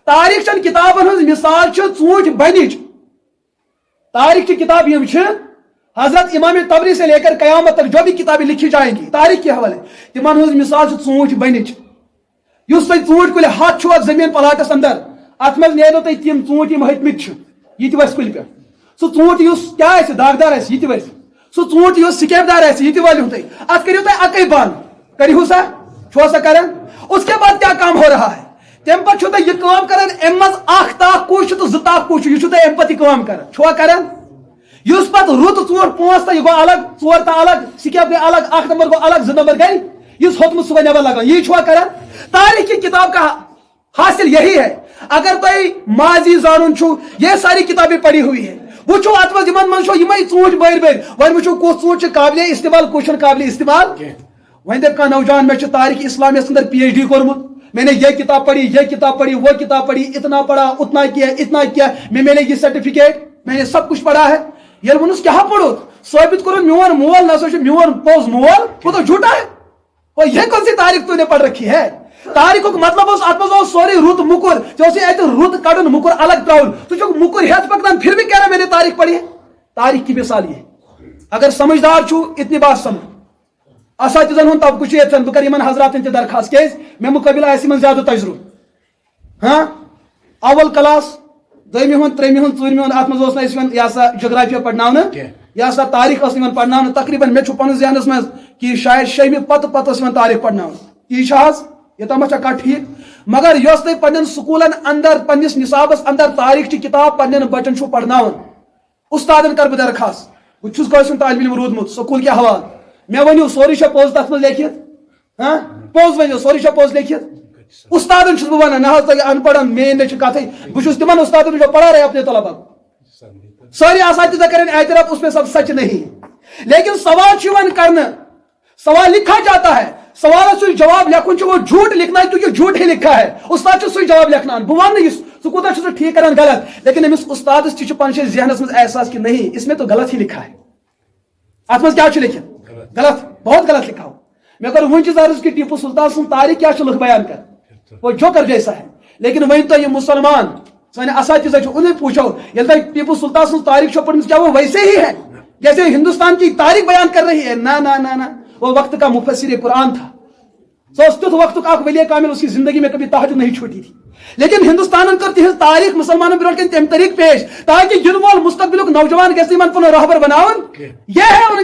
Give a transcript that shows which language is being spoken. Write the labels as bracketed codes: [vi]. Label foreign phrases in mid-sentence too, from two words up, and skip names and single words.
[ks] تاریخ چن کتابن ہز مثال ژوٗنٛٹھۍ بنِچ [ur] تاریخ کی کتاب یہ حضرت امام تبری سے لے کر قیامت تک جو بھی کتابیں لکھی جائیں گی تاریخ کے حوالے [ks] تمن ہز مثال ژوٗنٛٹھۍ بنِچ یُس تۄہہِ ژوٗنٛٹھۍ کُلہِ ہتھ چھُ اتھ زٔمیٖن پلاٹس اندر اتھ منٛز نیرو تۄہہِ تِم ژوٗنٛٹھۍ یِم ۂٹمٕتۍ چھِ یہِ تہِ وسہِ کُلہِ پٮ۪ٹھ سُہ ژوٗنٛٹھ یُس کیٛاہ آسہِ داغدار آسہِ یہِ تہِ وسہِ سُہ ژوٗنٛٹھ یُس سِکیپ دار آسہِ یہِ تہِ وٲلِو تُہۍ اتھ کٔرِو تُہۍ اکے بنٛد کٔرِہو سا چھُوا سا کران [ur] اس کے بعد کیا کام ہو رہا ہے [ks] تمہِ پتہٕ چھُو تُہۍ یہِ کٲم کران امہِ منٛز اکھ تاکھ کُس چھُ تہٕ زٕ تاکھ کُس چھُ یہِ چھُو تُہۍ امہِ پتہٕ یہِ کٲم کران چھُوا کران یُس پتہٕ رُت ژوٗنٛٹھ پانٛژھ تہٕ یہِ گوٚو الگ ژور تہٕ الگ سِکیپ گٔے الگ اکھ نمبر گوٚو الگ زٕ نمبر گٔے یُس ہوٚتمُت سُہ گوٚو نٮ۪بر لگان یی چھُوا کران [ur] تاریخ کی کتاب کا حاصل یہی ہے [ks] اگر تۄہہِ ماضی زانُن چھُو [ur] یہ ساری کتابیں پڑھی ہوئی ہے [ks] وٕچھو اتھ منٛز یِمن منٛز چھُ یِمے ژوٗنٛٹھۍ بٔرۍ بٔرۍ وۄنۍ وٕچھو کُس ژوٗنٛٹھ چھُ قابلِ استعمال کُس چھُنہٕ قابلِ استعمال وۄنۍ دپ کانٛہہ نوجوان مےٚ چھُ تاریخ اسلامیس اندر PhD کوٚرمُت [ur] میں نے یہ کتاب پڑھی یہ کتاب پڑھی وہ کتاب پڑھی اتنا پڑھا اتنا کیا میں ملے یہ سرٹیفکیٹ میں نے سب کچھ پڑھا ہے [ks] ییٚلہِ ووٚنُس کیٛاہ پوٚرُتھ ثٲبت کوٚرُن میون مول نہ سا چھُ میون پوٚز مول [ur] وہ تو جھوٹا ہے وہ یہ کون سی تاریخ تو نے پڑھ رکھی ہے [ks] تاریخُک مطلب اوس اتھ منٛز اوس سورُے رُت مُکُر ژےٚ اوسُے اتہِ رُت کڑُن مُکُر الگ تراوُن ژٕ چھُکھ مُکُر ہٮ۪تھ پکنان [ur] پھر بھی کہہ رہا میں نے تاریخ پڑھی ہے تاریخ کی مثال یہ اگر سمجھدار [ks] چھُو [ur] اتنی بات سمجھ [ks] اساتذن ہُنٛد طبقہٕ چھُ ییٚتٮ۪ن بہٕ کرٕ یِمن حضراتن تہِ درخاست کیازِ مےٚ مُقٲبلہٕ آسہِ یِمن زیادٕ تجرُبہٕ ہاں اول کلاس دوٚیمہِ ہُنٛد ترٛیٚیمہِ ہُنٛد ژوٗرمہِ ہُنٛد اتھ منٛز اوس نہٕ اَسہِ یِوان یہِ ہسا جغرافیہ پرناونہٕ یہِ ہسا تاریخ ٲس یِوان پرناونہٕ تقریٖبن مےٚ چھُ پنُن ذہنس منٛز کہِ شاید شیٚیمہِ پتہٕ پتہٕ ٲس یِوان تاریخ پرناونہٕ تی چھا حظ یوٚتام چھا کتھ ٹھیٖک مگر یۄس تُہۍ پننٮ۪ن سکوٗلن اندر پننِس نصابس اندر تاریخ چہِ کتاب پننٮ۪ن بچن چھُو پرناوان استادن کرٕ بہٕ درخاست بہٕ چھُس کٲنٛسہِ ہُنٛد طالبہِ علم روٗدمُت سکوٗل کہِ حوالہٕ مےٚ ؤنِو سورُے چھا پوٚز تتھ منٛز لیکھِتھ ہاں پوٚز ؤنِو سورُے چھا پوٚز لیکھِتھ استادن چھُس بہٕ ونان نہ حظ تۄہہِ ان پڑھن میٲنۍ نہٕ چھِ کتھٕے بہٕ چھُس تِمن استادن [ur] جو پڑھا رہے اپنے طلبا [ks] سٲری [ur] اساتذہ کریں اعتراف اس میں سب سچ نہیں لیکن [ks] سوال چھُ یِوان کرنہٕ [ur] سوال لکھا جاتا ہے [ks] سوالس یُس جواب لکھُن چھُ [ur] وہ جھوٹ لکھنا ہے کیونکہ جھوٹ ہی لکھا ہے [ks] استاد چھُ سُے جواب لیکھناوان بہٕ ونہٕ نہٕ سُہ کوٗتاہ چھُ سُہ ٹھیٖک کران غلط لیکن أمِس استادس تہِ چھُ پننس ذہنس منٛز احساس [ur] کہ نہیں اس میں تو غلط ہی لکھا ہے [ks] اتھ منٛز کیٛاہ چھُ لیکھِتھ غلط [ur] بہت غلط لکھا ہو [ks] مےٚ کوٚر وٕنۍ چیٖز عرض کہ ٹیپو سلطان سُنٛد تاریخ کیٛاہ چھُ لُکھ [ur] بیان کر وہ جوکر جیسا ہے لیکن [ks] وۄنۍ تۄہہِ یِم مسلمان سٲنۍ اساتذہ چھِ [ur] انہیں پوچھو [ks] ییٚلہِ تۄہہِ ٹیپو سلطان سٕنٛز تاریخ چھو پٔرمٕژ [ur] کیا وہ ویسے ہی ہے جیسے ہندوستان کی تاریخ بیان کر رہی ہے نہ نہ نہ نہ وہ وقت کا مفسر قرآن تھا [ks] سو اس تیُتھ وقتُک اکھ ولی کامل [ur] اس کی زندگی میں کبھی تہجد نہیں چھوٹی تھی لیکن [ks] ہندوستانن کر تہذ تاریخ مسلمانن برونٛٹھ کن تمہِ طریقہٕ پیش تاکہ ینہٕ وول مستقبلُک نوجوان گژھِ یِمن پنُن رہبر بناون [ur] یہ ہے ان